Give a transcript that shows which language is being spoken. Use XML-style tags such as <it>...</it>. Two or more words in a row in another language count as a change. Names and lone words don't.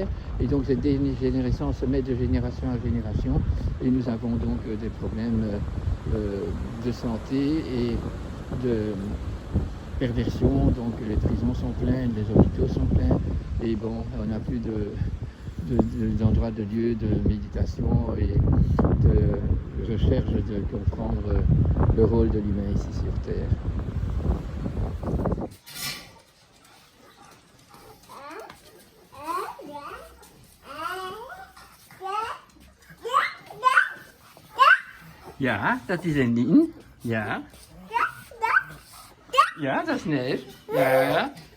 <fr>Et donc cette dégénérescence se met de génération à génération et nous avons donc des problèmes de santé et de perversion. Donc les prisons sont pleines, les hôpitaux sont pleins et bon, on n'a plus d'endroits de lieu de méditation et de recherche de comprendre le rôle de l'humain ici sur Terre.</fr> <nl>Ja, dat is een ding. Ja. Ja, dat is neus. Ja.</nl>